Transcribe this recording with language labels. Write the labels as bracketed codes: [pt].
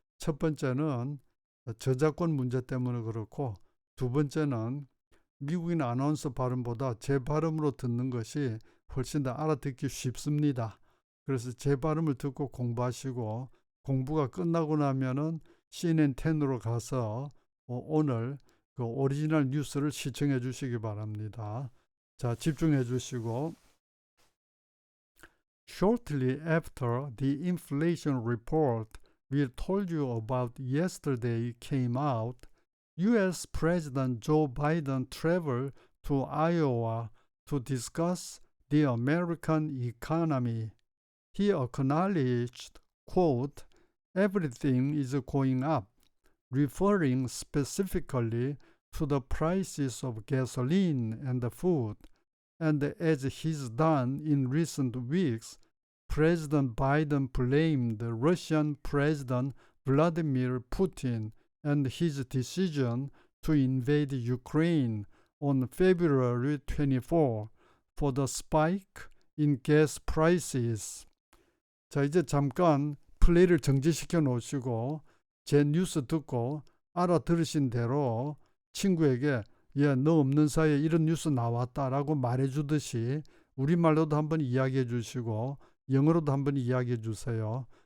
[ko] 첫 번째는 저작권 문제 때문에 그렇고, 두 번째는 미국인 아나운서 발음보다 제 발음으로 듣는 것이 훨씬 더 알아듣기 쉽습니다. 그래서 제 발음을 듣고 공부하시고, 공부가 끝나고 나면은 CNN10으로 가서 오늘 그 오리지널 뉴스를 시청해 주시기 바랍니다. 자, 집중해 주시고, [en] Shortly after the inflation report we told you about yesterday came out, U.S. President Joe Biden traveled to Iowa to discuss the American economy. He acknowledged, quote, everything is going up, referring specifically to the prices of gasoline and food. And as he's done in recent weeks, President Biden blamed Russian President Vladimir Putin and his decision to invade Ukraine on February 24 for the spike in gas prices. [ko] 자, 이제 잠깐 플레이를 정지시켜 놓으시고 제 뉴스 듣고 알아들으신 대로 친구에게 너 없는 사이에 이런 뉴스 나왔다라고 말해주듯이 우리말로도 한번 이야기해 주시고 영어로도 한번 이야기해 주세요.